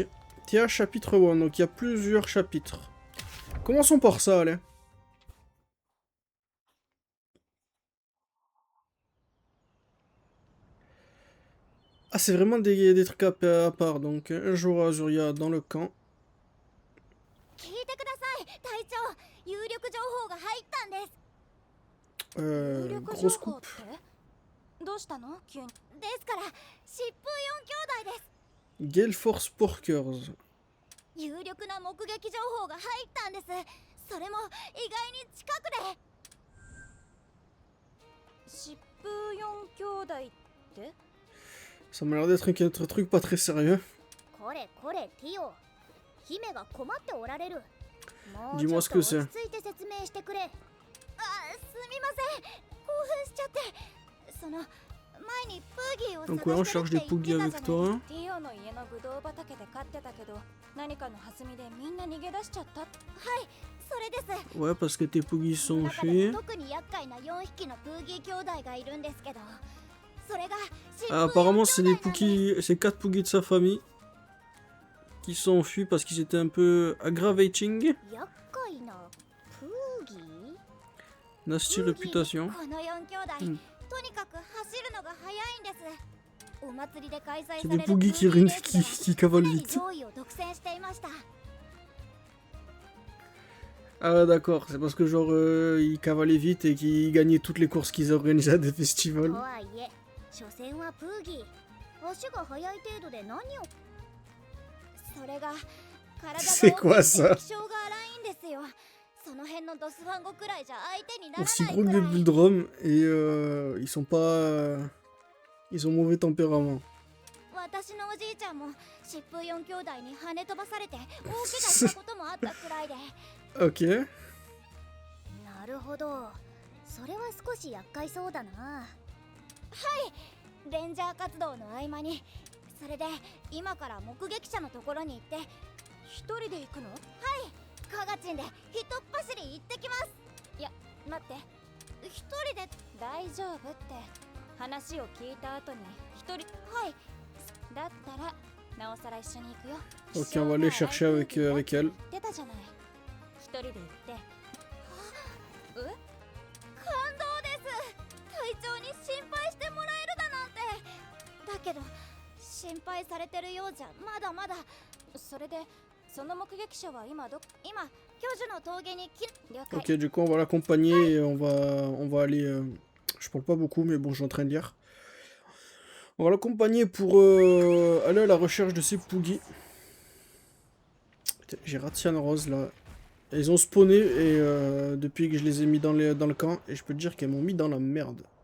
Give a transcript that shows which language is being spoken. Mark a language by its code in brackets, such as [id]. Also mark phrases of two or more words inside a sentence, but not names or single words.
[fr] Théa, chapitre 1, donc il y a plusieurs chapitres. Commençons par ça, allez. Ah, c'est vraiment des trucs à part. Donc, un jour à Azuria dans le camp. [ja] 聞いてください、隊長。有力情報が入ったんです。有力情 [fr] Grosse [ja] 報っ [fr] coupe. [ja] てどうしたの急に。ですから、疾風4兄弟です。 Gale Force Porkers. 有力な目撃情報が入ったんです。それも意外に近くで。疾風4兄弟って？ [fr] Ça m'a l'air d'être un truc pas très sérieux. [ja] これこれティオ。姫が困っておられる。もう [fr] Dis-moi [ja] ち [fr] ce [ja] ょ [fr] que [ja] っと [fr] c'est. [ja] 落ち着いて説明してくれ。あ、すみません。興奮しちゃって。その前にプーギーを [fr] Donc ouais, on [ja] 探 [fr] cherche [ja] して [fr] des [ja] るって言 [fr] Poogies [ja] ってたじゃ [fr] avec [ja] ない。 [fr] toi. [ja] ティオの家のブドウ畑で飼ってたけど、何かの弾みでみんな逃げ出しちゃった。はい、それです。 [fr] Ouais, parce que tes Poogies sont [ja] 中でも [fr] faits. [ja] 特に厄介な4匹のプーギー兄弟がいるんですけど、それが [fr] Ah, apparemment, c'est les Poogies, c'est 4 Poogies de sa famille qui sont enfuis parce qu'ils étaient un peu aggravating. [ja] 厄介なプーギー？ [fr] Nasty réputation. [ja] この4兄弟、うんとにかく走るのが速いんです。お祭りで開催され [fr] C'est [ja] る [fr] des Poogies qui, [ja] プーギーレースで [fr] qui cavalent [ja] 常に [fr] vite. [ja] 上位を独占していました。 [fr] Ah, d'accord, c'est parce que genre ils cavalaient vite et qu'ils gagnaient toutes les courses qu'ils organisaient à des [ja] と [fr] festivals. [ja] はいえ、所詮はプーギー。足が速い程度で何を。それが体が [fr] C'est quoi [ja] 大 [fr] ça? [ja] きくて気性が荒いんですよ。その辺のドスファンゴくらいじゃ相手になら [fr] Aussi [ja] ない [fr] gros [ja] く [fr] que des [ja] らい。 [fr] Bulldrum et ils sont pas... ils ont mauvais tempérament. [ja] 私のおじいちゃんも疾風4兄弟に跳ね飛ばされて大怪我したこともあったくらいで。 [fr] Ok. [ja] なるほど、それは少し厄介そうだな。はい、レンジャー活動の合間に。それで今から目撃者のところに行って。一人で行くの？はい、カガチンでひとっ走り行ってきます。いや、待って、一人で大丈夫って話を聞いた後に一人。はい、だったらなおさら一緒に行くよ。 [fr] Ok, on va aller chercher avec elle. [ja] 言ってたじゃない。一人で行って。感動です。隊長に心配けど心配されてるようじゃまだまだ。それでその目撃者は今巨樹の峠に了解。 [fr] Ok, du coup, on va l'accompagner et on va aller. Je parle pas beaucoup, mais bon, je suis en train de lire. On va l'accompagner pour aller à la recherche de ces Poogies. J'ai Ratian Rose là. Ils ont spawné et depuis que je les ai mis dans le camp, et je peux te dire qu'elles m'ont mis dans la merde.